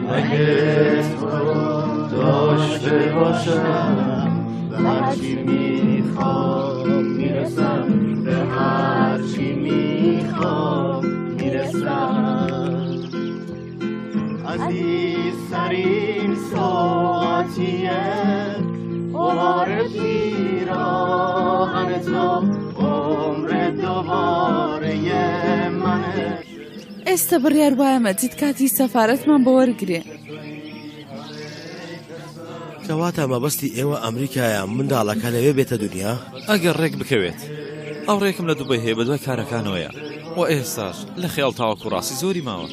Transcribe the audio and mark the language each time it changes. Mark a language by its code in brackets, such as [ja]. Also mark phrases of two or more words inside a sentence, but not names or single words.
[fa] اگه تو داشته باشم به هرچی میخوام میرسم، به هرچی میخوام میرسم. عزیزترین ساعتیه بهار پیراهن تو، عمر دوباره منه. [ckb] ئێستا بڕیار وایە مەجید کاتی سەفارەتمان بۆ وەرگرێ. کەواتە مەبەستی ئێوە ئەمریکایە منداڵەکە لەوێ بێتە دنیا؟ ئەگەر ڕێک بکەوێت. ئەو ڕێکم لە دووبەی هەیە بەدوای کارەکانەوەیە، و ئێستاش لە خەیاڵ تاوەکو ڕاستی زۆری ماوە.